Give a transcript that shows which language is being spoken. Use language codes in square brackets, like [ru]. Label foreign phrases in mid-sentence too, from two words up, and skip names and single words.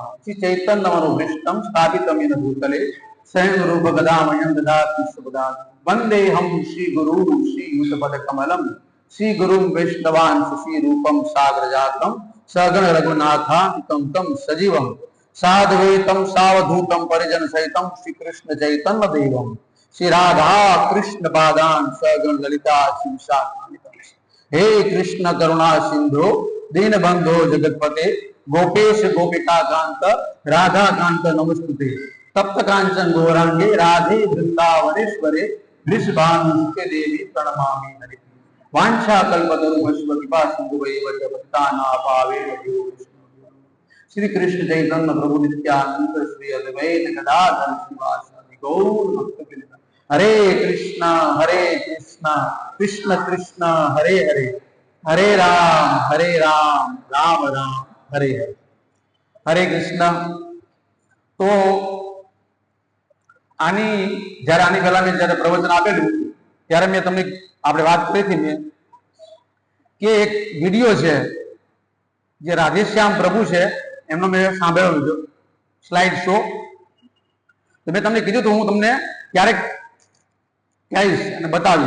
[sa] श्री चैतन्यमनुभृष्टं स्थापितं येन भूतले स्वयं रूप गदामयं ददाति सुपदान वंदेहं श्री गुरु श्री युतपदकमलं श्री गुरुं वैष्णवांश श्री रूपं सागरजातं सगण रघुनाथान्वितं तं सजीवं साध्वैतं सावधूतं परिजन सहितं श्री कृष्ण चैतन्य देवं श्री राधा कृष्ण पादान सगण ललिता शिवसान्वितं. हे कृष्ण करुणा सिंधु दीनबंधो जगतपते गोपेश गोपिका कांत राधा कांत नमस्तुते. तप्त कांचन गौरांगे राधे वृंदावनेश्वरे वृषभानुसुते देवी प्रणमामि हरि. वांछा कल्पतरुभ्यश्च कृपा सिन्धुभैव च पतितानां पावनेभ्यो वैष्णवेभ्यो. श्री कृष्ण चैतन्य प्रभु नित्यानंद श्री अद्वैत गदाधर श्रीवासादि गौर भक्तवृंद. हरे कृष्ण कृष्ण कृष्ण हरे हरे, हरे राम राम राम हरे हरे. हरे कृष्ण. [gu] તો આની પહેલા મેં જ્યારે પ્રવચન આપેલું ત્યારે મેં તમને આપણે વાત કરી હતી મેં કે એક વિડિયો છે જે રાધેશ્યામ પ્રભુ છે એમનો મેં સાંભળેલો છે સ્લાઇડ શો. તો મેં તમને કીધું તો હું તમને ક્યારેક કહીશ અને બતાવીશ.